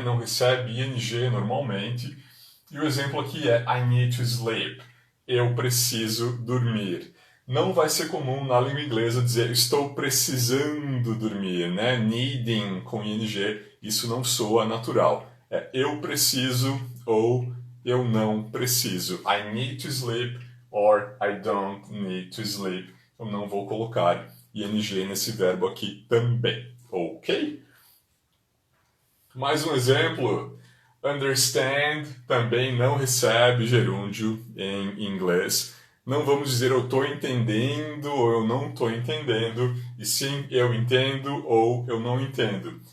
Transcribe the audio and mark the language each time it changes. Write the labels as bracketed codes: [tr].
[pt] Não recebe ing normalmente. E o exemplo aqui é [en] I need to sleep. [pt] Eu preciso dormir. Não vai ser comum na língua inglesa dizer estou precisando dormir, né? Needing com ing, isso não soa natural. É eu preciso ou eu não preciso. [en] I need to sleep or I don't need to sleep. [pt] Eu não vou colocar ing nesse verbo aqui também, ok? Mais um exemplo. Understand também não recebe gerúndio em inglês. Não vamos dizer eu estou entendendo ou eu não estou entendendo, e sim eu entendo ou eu não entendo.